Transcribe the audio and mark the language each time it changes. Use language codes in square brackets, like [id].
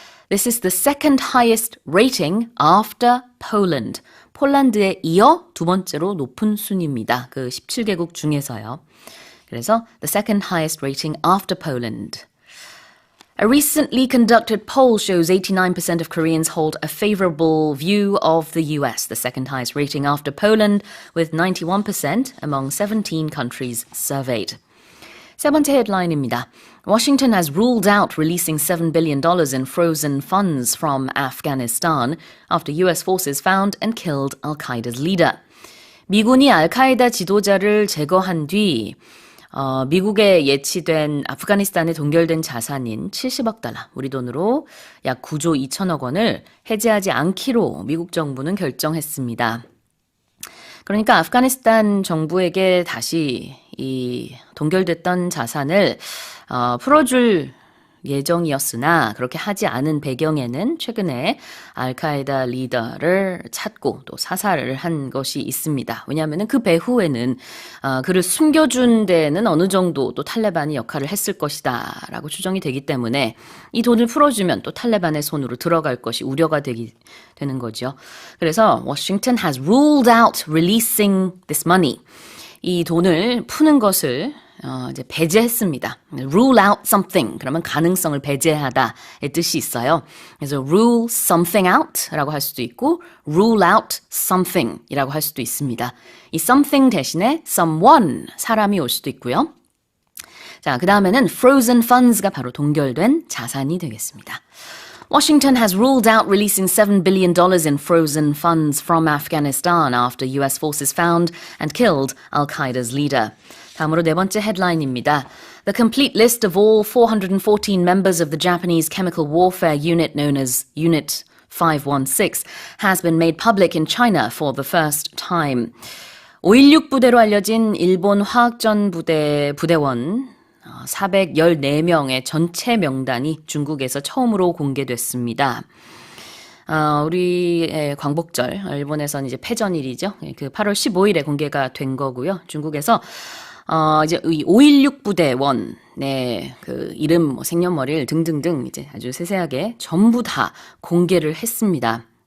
[en] This is the second highest rating after Poland. [ko] 폴란드에 이어 두 번째로 높은 순위입니다. 그 17개국 중에서요. 그래서 [en] the second highest rating after Poland. A recently conducted poll shows 89% of Koreans hold a favorable view of the US, the second highest rating after Poland, with 91% among 17 countries surveyed. [ko] 세 번째 헤드라인입니다. [en] Washington has ruled out releasing $7 billion in frozen funds from Afghanistan after US forces found and killed al-Qaeda's leader. [ko] 미군이 알카에다 지도자를 제거한 뒤 미국에 예치된 아프가니스탄에 동결된 자산인 70억 달러, 우리 돈으로 약 9조 2천억 원을 해제하지 않기로 미국 정부는 결정했습니다. 그러니까 아프가니스탄 정부에게 다시 이 동결됐던 자산을 풀어줄 예정이었으나 그렇게 하지 않은 배경에는 최근에 알카에다 리더를 찾고 또 사살을 한 것이 있습니다. 왜냐하면 그 배후에는 그를 숨겨준 데에는 어느 정도 또 탈레반이 역할을 했을 것이다 라고 추정이 되기 때문에 이 돈을 풀어주면 또 탈레반의 손으로 들어갈 것이 우려가 되는 거죠. 그래서 [en] Washington has ruled out releasing this money. [ko] 이 돈을 푸는 것을 이제 배제했습니다. rule out something 그러면 가능성을 배제하다의 뜻이 있어요. 그래서 [en] rule something out [ko] 라고 할 수도 있고 [en] rule out something [ko] 이라고 할 수도 있습니다. 이 something 대신에 someone 사람이 올 수도 있고요. 자, 그 다음에는 [en] frozen funds [ko] 가 바로 동결된 자산이 되겠습니다. [en] Washington has ruled out releasing $7 billion in frozen funds from Afghanistan after US forces found and killed al-Qaeda's leader. [ko] 다음으로 네 번째 헤드라인입니다. [en] The complete list of all 414 members of the Japanese chemical warfare unit known as Unit 516 has been made public in China for the first time. [ko] 516 부대로 알려진 일본 화학전 부대원 414명의 전체 명단이 중국에서 처음으로 공개됐습니다. 우리의 광복절, 일본에서는 이제 패전일이죠. 그 8월 15일에 공개가 된 거고요. 중국에서 이제 이 516 부대원의 그 이름, 생년월일 등등등 이제 아주 세세하게 전부 다 공개를 했습니다.